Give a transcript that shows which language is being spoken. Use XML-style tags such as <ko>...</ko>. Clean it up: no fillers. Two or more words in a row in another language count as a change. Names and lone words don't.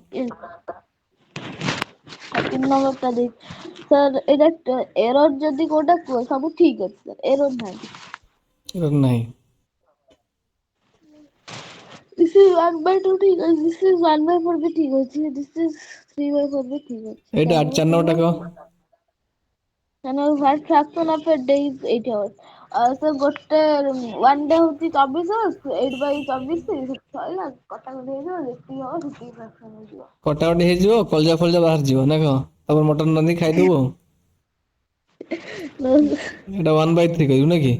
<or>3 ନମ୍ବରଟା ଦେଇଛି। ସାର୍ ଏଇଟା ଏରର ଯଦି କୋଉଟା କୁହ ସବୁ ଠିକ ଅଛି ସାର୍ ଏରର ନାହିଁ। ନାହିଁ।</or> <en>This is</en> <or>1/2 ଠିକ ଅଛି।</or> <en>This is</en> <or>1/4 ବି ଠିକ ଅଛି।</or> <en>This is</en> <or>3/4 ବି ଠିକ ଅଛି। ଏଇଟା 4 ନମ୍ବରଟା କହ।</or> <en>What fraction of a day is 8 hours?</en> <or>ତ ଗୋଟେ 1 ଡେ ହଉଛି 24 hours 8/24 ସରିଲା କଟାକଟି ହେଇଯିବ ଯେତିକି ହବ ସେତିକି fraction ହେଇଯିବ। କଟାକଟି ହେଇଯିବ କଲଜା ଫଲଜା ବାହାରି ଯିବ ନା କଣ? ତାପରେ ମଟନ ରାନ୍ଧିକି ଖାଇଦବୁ ଆଉ। ଏଇଟା 1/3 କହିବୁ ନା କି?</or>